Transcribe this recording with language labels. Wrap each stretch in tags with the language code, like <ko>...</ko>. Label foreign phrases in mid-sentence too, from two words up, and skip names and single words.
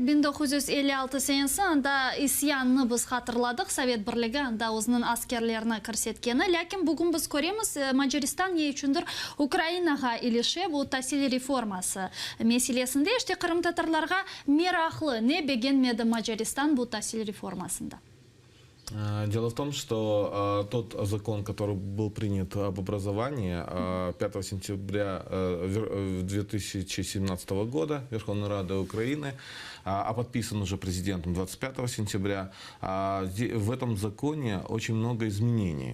<crh>1956 senesi anda isyanını biz hatırladık. Sovet Birligi anda o'zining askerlerini kirsetkeni. Lakin bugün biz göremiz Macaristan ne üçündür Ukraynaga ilişe bu tahsil reforması meselesinde işte Kırım Tatarlarga meraklı ne beğenmedi Macaristan bu tahsil reformasında.</crh> <ru>Дело в том, что тот закон, который был принят об образовании 5 сентября 2017 года Верховной Рады Украины, а подписан уже президентом 25 сентября, в этом законе очень много изменений.</ru>